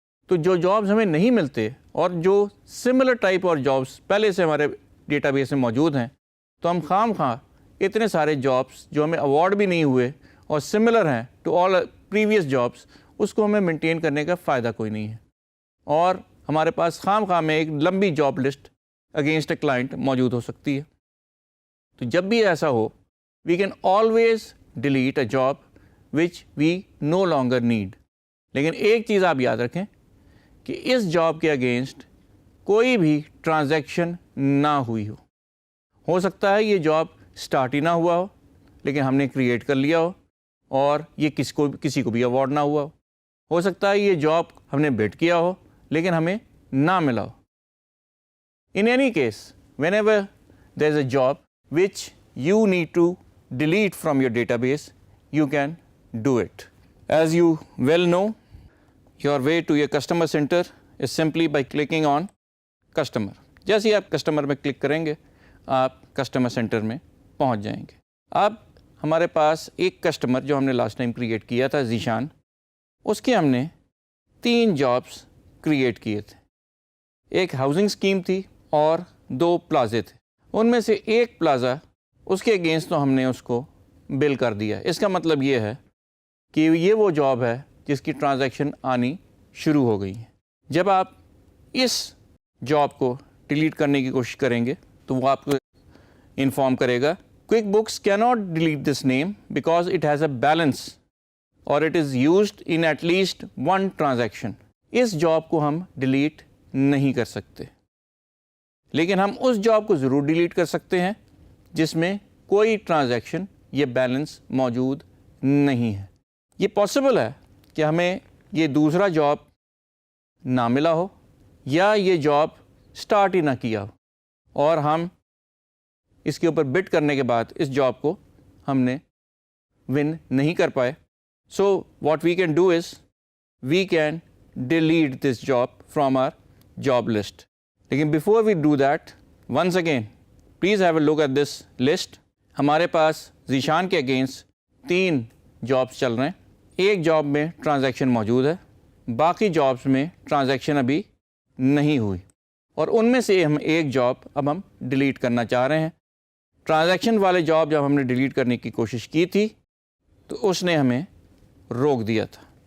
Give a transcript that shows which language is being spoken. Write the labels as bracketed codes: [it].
[ur] تو جو جابس ہمیں نہیں ملتے اور جو سملر ٹائپ اور جابس پہلے سے ہمارے ڈیٹا بیس میں موجود ہیں تو ہم خام خواہ اتنے سارے جابس جو ہمیں ایوارڈ بھی نہیں ہوئے اور سملر ہیں [en] to all previous jobs, [ur] اس کو ہمیں مینٹین کرنے کا فائدہ کوئی نہیں ہے, اور ہمارے پاس خام خواہ میں ایک لمبی job list against a client موجود ہو سکتی ہے. تو جب بھی ایسا ہو [en] We can always delete a job which we no longer need. [ur] لیکن ایک چیز آپ یاد رکھیں کہ اس جاب کے اگینسٹ کوئی بھی ٹرانزیکشن نہ ہوئی ہو. ہو سکتا ہے یہ جاب سٹارٹ ہی نہ ہوا ہو لیکن ہم نے کریٹ کر لیا ہو اور یہ کسی کو بھی ایوارڈ نہ ہوا ہو. ہو سکتا ہے یہ جاب ہم نے بڈ کیا ہو لیکن ہمیں نہ ملا ہو. [en] In any case, whenever there is a job which you need to delete from your database, you can do it. As you well know, your way to your customer center is simply by clicking on customer. [ur] جیسے ہی آپ customer میں click کریں گے آپ customer centre میں پہنچ جائیں گے. اب ہمارے پاس ایک کسٹمر جو ہم نے لاسٹ ٹائم کریٹ کیا تھا ذیشان, اس کے ہم نے 3 جابس کریٹ کیے تھے. ایک ہاؤسنگ اسکیم تھی اور 2 پلازے تھے. ان میں سے ایک پلازا اس کے اگینسٹ تو ہم نے اس کو بل کر دیا. اس کا مطلب یہ ہے کہ یہ وہ جاب ہے جس کی ٹرانزیکشن آنی شروع ہو گئی ہے. جب آپ اس جاب کو ڈیلیٹ کرنے کی کوشش کریں گے تو وہ آپ کو انفارم کرے گا [en] QuickBooks cannot delete this name because it has a balance or it is used in at least one transaction. [ur] اس job کو ہم ڈیلیٹ نہیں کر سکتے لیکن ہم اس جاب کو ضرور ڈیلیٹ کر سکتے ہیں جس میں کوئی ٹرانزیکشن یا بیلنس موجود نہیں ہے. یہ پاسبل ہے کہ ہمیں یہ دوسرا جاب نہ ملا ہو یا یہ جاب سٹارٹ ہی نہ کیا ہو اور ہم اس کے اوپر بڈ کرنے کے بعد اس جاب کو ہم نے ون نہیں کر پائے. [en] So what we can do is we can delete this job from are job list. لیکن before we do that once again please have a look at this list. [ur] ہمارے پاس ذیشان کے اگینسٹ 3 جابس چل رہے ہیں. ایک جاب میں transaction موجود ہے, باقی جابس میں ٹرانزیکشن ابھی نہیں ہوئی, اور ان میں سے ہم ایک جاب اب ہم ڈیلیٹ کرنا چاہ رہے ہیں. ٹرانزیکشن والے جاب جب ہم نے ڈیلیٹ کرنے کی کوشش کی تھی تو اس نے ہمیں روک دیا تھا.